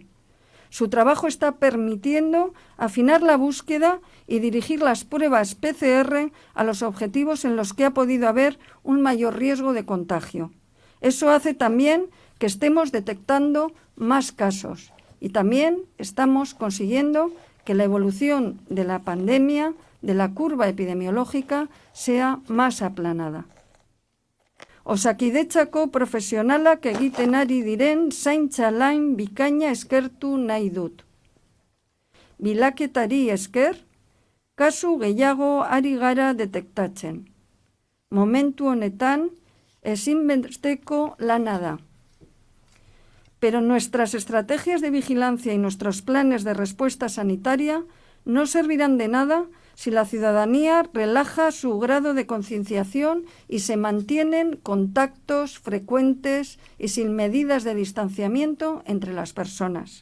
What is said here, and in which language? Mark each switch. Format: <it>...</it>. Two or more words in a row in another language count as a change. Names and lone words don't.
<es>Su trabajo está permitiendo afinar la búsqueda y dirigir las pruebas PCR a los objetivos en los que ha podido haber un mayor riesgo de contagio. Eso hace también que estemos detectando más casos y también estamos consiguiendo que la evolución de la pandemia, de la curva epidemiológica, sea más aplanada.</es> <eu>Osakidetzako profesionalak egiten ari diren zaintza lan bikaina eskertu nahi dut. Bilaketari esker, kasu gehiago ari gara detektatzen. Momentu honetan, ezinbesteko lana da.</eu> <es>Pero nuestras estrategias de vigilancia y nuestros planes de respuesta sanitaria no servirán de nada si la ciudadanía relaja su grado de concienciación y se mantienen contactos frecuentes y sin medidas de distanciamiento entre las personas.</es>